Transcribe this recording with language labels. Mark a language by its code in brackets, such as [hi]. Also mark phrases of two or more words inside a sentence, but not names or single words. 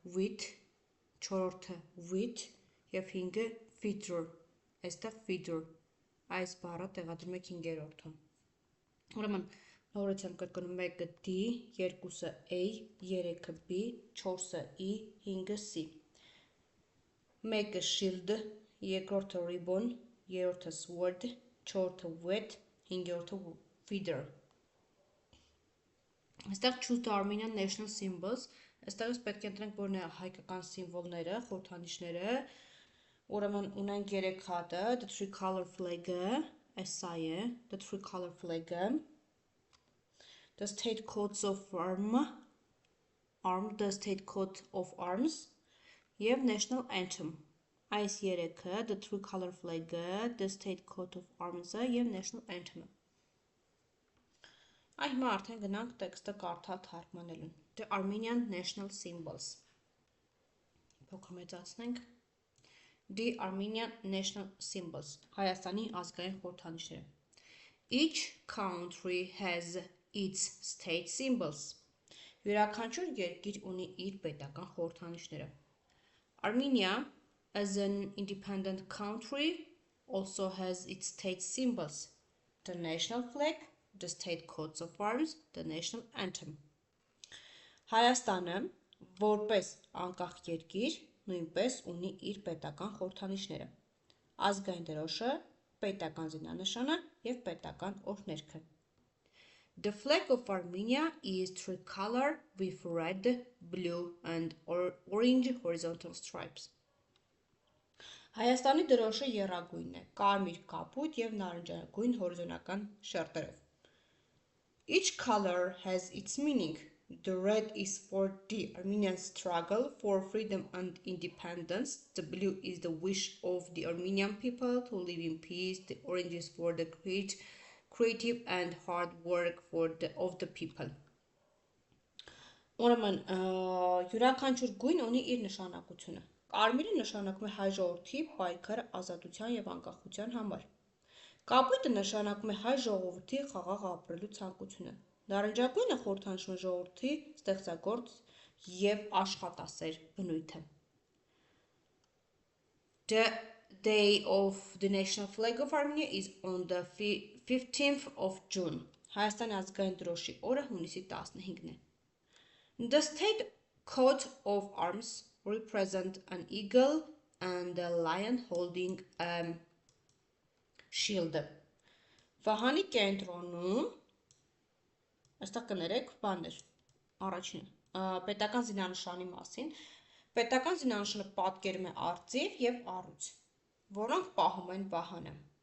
[hy] wit, և հինգը feather, այստեղ feather, այս բառը տեղադրում եք հինգերորդում, ուրեմն նորից եմ կրկնում մեկը D, երկուսը A, երեքը B, չորսը E, հինգը C, մեկը shield, երկրորդը ribbon, երրորդը sword, չորրորդը wet, հինգերորդը feather, [en] այստեղ choose the Armenian national symbols, [hy] այստեղից պետք է ընտրենք որն է հայկական սիմվոլները, խորհրդանիշները, ուրեմն ունենք երեք հատը, [en] the three color flag-ը, [hy] այս սա է, [en] the three color flag-ը, the state coats of the state coat of arms և national anthem, [hy] այս երեքը, [en] the three color flag-ը, the state coat of arms-ը և national anthem-ը, [hy] հիմա արդեն գնանք տեքստը կարդալ թարգմանելուն, [en] the Armenian national symbols, [hy] փոքր մեծացնենք, [en] the Armenian national symbols, [hy] Հայաստանի ազգային խորհրդանիշները, [en] each country has its state symbols, [hy] յուրաքանչյուր երկիր ունի իր պետական խորհրդանիշները, Armenia, [en] as an independent country, also has its state symbols, the national flag, the state coats of arms, the national anthem, [hy] Հայաստանը, որպես անկախ երկիր, նույնպես ունի իր պետական խորհրդանիշները, ազգային դրոշը, պետական զինանշանը և պետական օրհներգը, [en] the flag of Armenia is tricolor with red, blue and orange horizontal stripes, [hy] Հայաստանի դրոշը եռագույնն է, կարմիր կապույտ և նարնջագույն հորիզոնական շերտերով, [en] each color has its meaning, the red is for the Armenian struggle for freedom and independence, the blue is the wish of the Armenian people to live in peace, the orange is for the creative and hard work of the people, [hy] ուրեմն յուրաքանչյուր գույն ունի իր նշանակությունը, կարմիրը նշանակում է հայ ժողովրդի պայքարը ազատության և անկախության համար, կապույտը նշանակում է հայ ժողովրդի խաղաղ ապրելու ցանկությունը, նարնջագույնը խորհրդանշում է ժողովրդի ստեղծագործ և աշխատասեր բնույթը, [en] the day of the national flag of Armenia is on the 15th of June, [hy] Հայաստանի ազգային դրոշի օրը հունիսի 15-ն է, [en] the state coat of arms represent an eagle and a lion holding a shield, [hy] Վահանի կենտրոնում, այստեղ կներեք բաներ, առաջինը, պետական զինանշանի մասին, պետական զինանշանը պատկերում է արծիվ և առյուծ, որոնք պահում են վահանը,